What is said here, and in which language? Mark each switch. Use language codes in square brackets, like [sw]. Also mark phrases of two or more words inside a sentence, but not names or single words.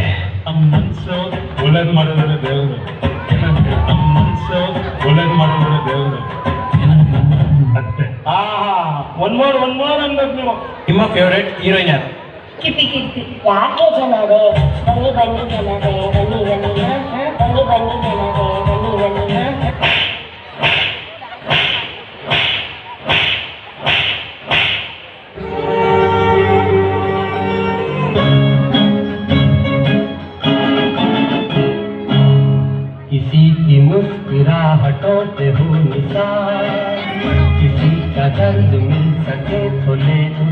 [kn] ಮನ್ಸು ಒಳ್ಳೇದು ಮಾಡಿದ್ರೆ ದೇವರು, ಮನ್ಸು ಒಳ್ಳೇದು ಮಾಡಿದ್ರೆ ದೇವರು ಅಷ್ಟೇ. [en] one more [kn] ಅನ್ಬೇಕು ನೀವು. ನಿಮ್ಮ ಫೇವ್ರೇಟ್ ಹೀರೋಯಿನ್ ಯಾರು? ಕಿಪ್ಪಿ ಕಿಪ್ಪಿ. ಯಾಕೆ ಜನರೇ ಬನ್ನಿ ಬನ್ನಿ ಜನರೇ ಬನ್ನಿ ಬನ್ನಿ ಬನ್ನಿ ಬನ್ನಿ ಜನರೇ ಬನ್ನಿ ಬನ್ನಿ. [hi] किसी की मुस्कुराहटों से हो निसार, किसी का दर्द मिल सके तो ले